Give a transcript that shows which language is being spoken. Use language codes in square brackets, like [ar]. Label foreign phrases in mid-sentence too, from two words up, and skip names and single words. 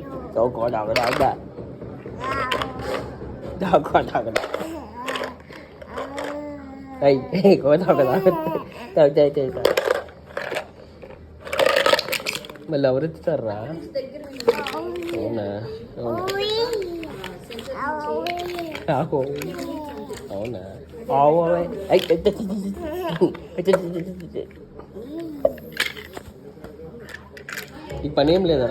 [vi] Đâu có đâu có. Hey, có đâu có đâu. Chơi. [te] మళ్ళీ ఎవరు ఇస్తారా? అవునా? అవునా? ఈ పని ఏం లేదరా?